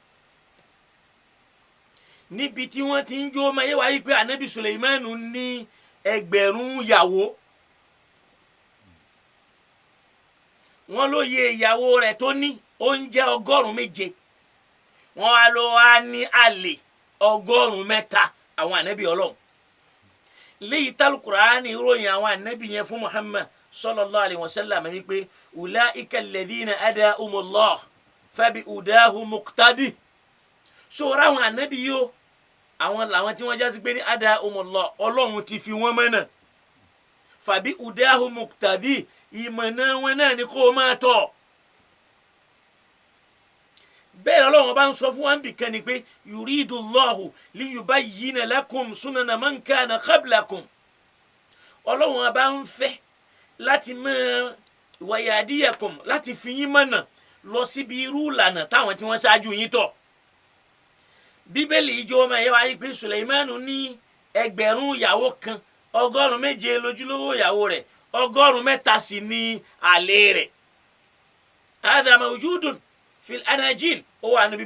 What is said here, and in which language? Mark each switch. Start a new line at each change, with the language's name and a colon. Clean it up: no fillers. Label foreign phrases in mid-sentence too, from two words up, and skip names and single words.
Yoruba: níbi tí wọ́n ti ń jó ọmọ yẹ wáyé pé anabi Suleimanu ní ẹgbẹ̀rún ìyàwó wọ́n ló yẹ ìyàwó rẹ̀ tó ní oúnjẹ 107 wọ́n á lọ wá ní àlè 103 àwọn anabi Ọlọ́run léyìí tálùkùránì ròyìn àwọn anabi yẹn fún Muhammad
Arabic: صلى الله عليه وسلم
Yoruba: wípé
Arabic: أولئك الذين هداهم الله فبهداهم اقتده
Yoruba: ṣòro àwọn anabi yìí o àwọn làwọn tí wọ́n já sí pé ní adahumullah Ọlọ́run ti fi wọ́n mọ́nà
Arabic: فبهداهم اقتده
Yoruba: ìmọ̀nà wọn náà ni kó máa tọ̀ bẹ́ẹ̀ Ọlọ́run bá ń sọ fún wa nbìkan ni pé
Arabic: يريد الله ليبين لكم سنن من كان قبلكم
Yoruba: Ọlọ́run bá ń fẹ́ láti máa wayadiyakum láti fi yín mọ̀nà lọ síbi irú ìlànà táwọn tí wọ́n ṣáájú yín tọ̀ bíbélì ìjọ ọmọ ẹ̀yẹ wáyé pé Suleimanu ní ẹgbẹ̀rún ìyàwó kan 107 lójúlówó ìyàwó rẹ̀ 103 sì ní àlè rẹ̀
Arabic: هذا موجود في الأناجيل
Yoruba: ó wà ní